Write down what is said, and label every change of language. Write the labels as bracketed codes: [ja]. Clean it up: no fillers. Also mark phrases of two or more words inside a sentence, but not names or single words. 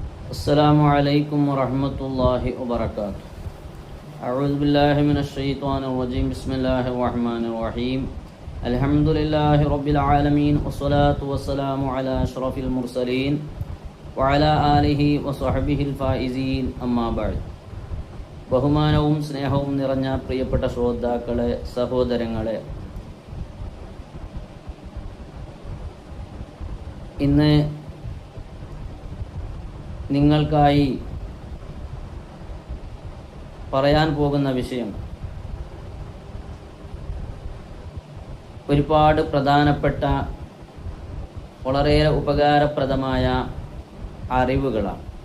[ar] السلام عليكم ورحمة الله وبركاته. أعوذ بالله من الشيطان الرجيم. بسم الله الرحمن الرحيم. الحمد لله رب العالمين والصلاة والسلام على أشرف المرسلين وعلى آله وصحبه الفائزين. أما بعد. [ml] ബഹുമാനവും സ്നേഹവും നിറഞ്ഞ പ്രിയപ്പെട്ട ശ്രോതാക്കളെ, സഹോദരങ്ങളെ, ഇന്ന് നിങ്ങൾക്കായി പറയാൻ പോകുന്ന വിഷയം ഒരുപാട് പ്രധാനപ്പെട്ട വളരെയേറെ ഉപകാരപ്രദമായ അറിവുകളാണ്.